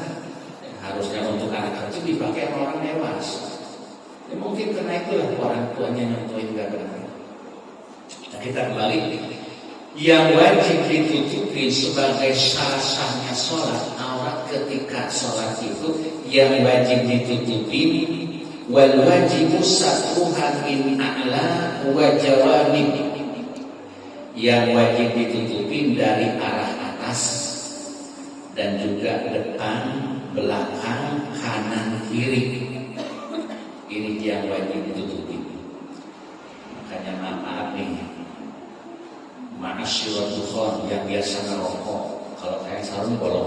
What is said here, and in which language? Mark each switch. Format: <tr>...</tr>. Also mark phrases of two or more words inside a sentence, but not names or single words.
<id>Harusnya untuk anak kecil dipakai orang dewasa. Ya, mungkin karena itulah orang tuanya nyentuhin gak benar. Nah, kita kembali, yang wajib ditutupi sebagai sah-sahnya sholat aurat ketika sholat itu, yang wajib ditutupi</id> <ar>والواجب سترها من أعلى وجوانب,</ar> <id>yang wajib ditutupi dari arah atas dan juga depan, belakang, kanan, kiri. Ini yang wajib ditutupi. Makanya maaf nih,</id> <ar>معاشر الدخان</ar> <id>yang biasa ngerokok, kalau kayak sarung bolong.</id>